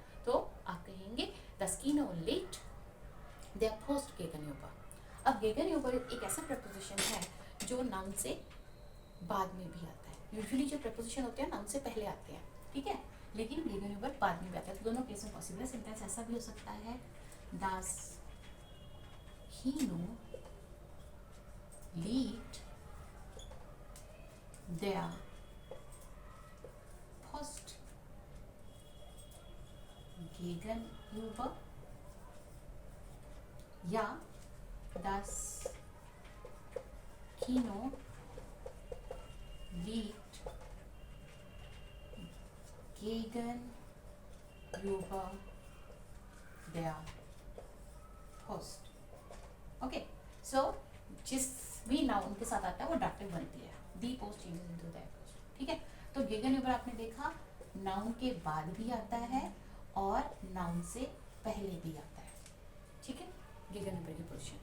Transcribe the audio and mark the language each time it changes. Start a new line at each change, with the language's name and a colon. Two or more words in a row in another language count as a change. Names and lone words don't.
Hindi: तो आप कहेंगे
German: Das Kino liegt der Post gegenüber.
Hindi: अब गेगनयूबर एक ऐसा प्रपोजिशन है जो नाउन से बाद में भी आता है। यूजुअली जो प्रपोजिशन होते हैं नाउन से पहले आते हैं, ठीक है, लेकिन गेगनयूबर बाद में भी आता है। तो दोनों केस में पॉसिबल है। सेंटेंस ऐसा भी हो सकता है
German: Das Kino liegt der Post gegenüber,
Hindi: या Das
German: Kino liegt gegenüber der Post।
English: okay, so
Hindi: जिस भी नाउन के साथ आता है वो डाक्टिव बनती है।
German: die Post
English: changes into
German: der Post,
Hindi: ठीक है। तो गेगनयूबर आपने देखा नाउन के बाद भी आता है और नाउन से पहले भी आता है, ठीक है, गेगनयूबर की पोजीशन।